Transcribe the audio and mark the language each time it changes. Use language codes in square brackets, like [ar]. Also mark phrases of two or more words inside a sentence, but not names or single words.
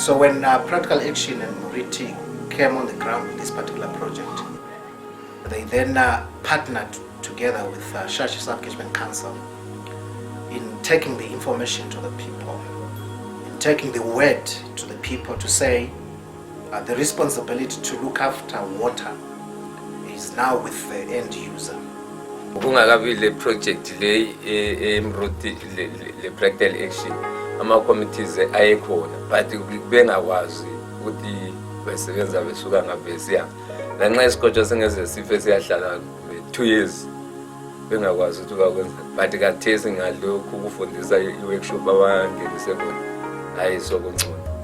[en] So when Practical Action and Moriti came on the ground with this particular project, they then partnered together with Shashi Sub-Catchment Council in taking the information to the people, in taking the word to the people to say the responsibility to look after water is now with the end user. [nd] Kungakabi le project le emroti le practical action ama committees ayekhona but bengakwazi ukuthi besebenza besuka ngabesiya lanxa isikolo singeze sife siyahlala 2 years bengakwazi ukuthi bakwenza but kathesi ngalokho ukufundisa i-workshop abangenise khona hayi sokungcono.